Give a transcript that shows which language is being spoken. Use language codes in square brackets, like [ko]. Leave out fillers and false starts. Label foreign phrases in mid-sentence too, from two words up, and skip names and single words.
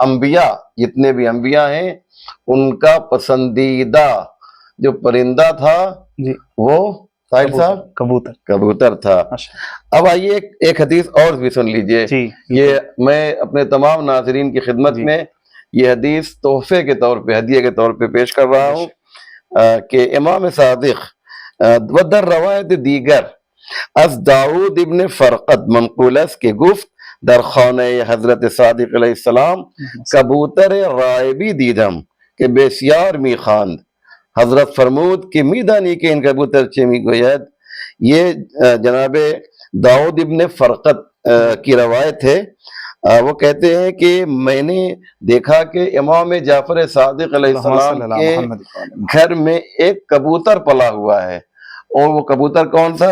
[ur] انبیاء، جتنے بھی انبیاء ہیں ان کا پسندیدہ جو پرندہ تھا جی وہ ساحل صاحب کبوتر. کبوتر تھا. ماشاء اب آئیے ایک حدیث اور بھی سن لیجئے. اللہ. جی یہ میں اپنے تمام ناظرین کی خدمت جی. میں یہ حدیث تحفے کے طور پہ، ہدیے کے طور پہ پیش کر رہا ہوں کہ امام صادق [fa] ودر روایت دیگر از داود ابن فرقد منقول است کہ گفت در خانه حضرت صادق علیہ السلام کبوتر رائبی دیدم کہ بسیار میخواند. حضرت فرمود کہ میدانی کہ این کبوتر چه میگوید. [ur] یہ جناب داؤد ابن فرقد کی روایت ہے. وہ کہتے ہیں کہ میں نے دیکھا کہ امام جعفر صادق علیہ السلام کے گھر میں ایک کبوتر پلا ہوا ہے، اور وہ کبوتر کون سا؟